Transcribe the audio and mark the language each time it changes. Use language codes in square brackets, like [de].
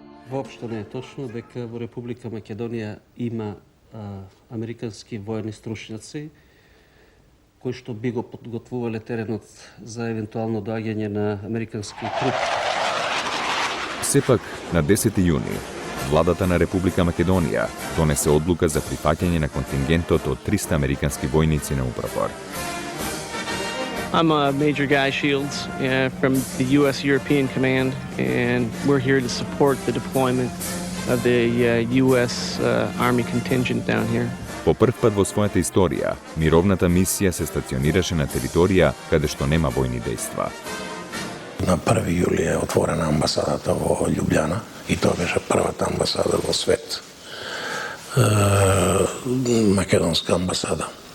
[mk] Воопшто не е точно дека во Република Македонија има американски воени стручњаци кои што би го подготвувале теренот за евентуално доаѓање на американски трупи. Сепак, на 10. јуни, владата на Република Македонија донесе одлука за прифаќање на контингентот од 300 американски војници на упропор. [en] I'm Major Guy Shields from the U.S. European Command, and we're here to support the deployment of the U.S. Army contingent down here. [mk] По прв пат во својата историја, мировната мисија се стационираше на територија каде што нема војни дејства. на 1. јули е отворена амбасадата во Љубљана и тоа беше првата амбасада во свет, македонска амбасада.